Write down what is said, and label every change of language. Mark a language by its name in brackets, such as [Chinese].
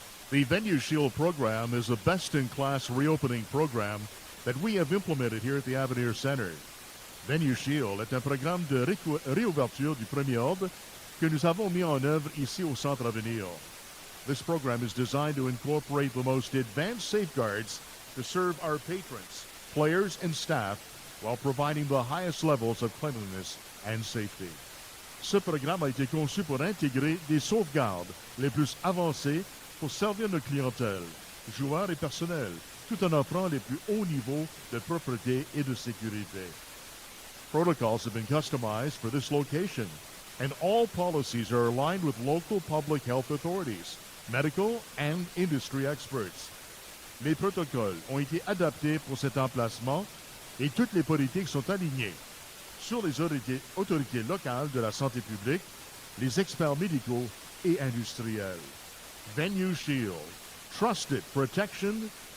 [English] The Venue Shield program is a best-in-class reopening program that we have implemented here at the Avenir Centre. [French] Venue Shield est un programme de réouverture du premier ordre que nous avons mis en œuvre ici au Centre Avenir. [English] This program is designed to incorporate the most advanced safeguards to serve our patrons, players, and staff while providing the highest levels of cleanliness and safety. [French] Ce programme a été conçu pour intégrer des sauvegardes les plus avancées pour servir nos clientèles, joueurs et personnel, tout en offrant les plus hauts niveaux de propreté et de sécurité. [English] Protocols have been customized for this location, and all policies are aligned with local public health authorities, medical and industry experts. [French] Les protocoles ont été adaptés pour cet emplacement et toutes les politiques sont alignées sur les autorités locales de la santé publique, les experts médicaux et industriels. [English] Venue Shield, trusted protection.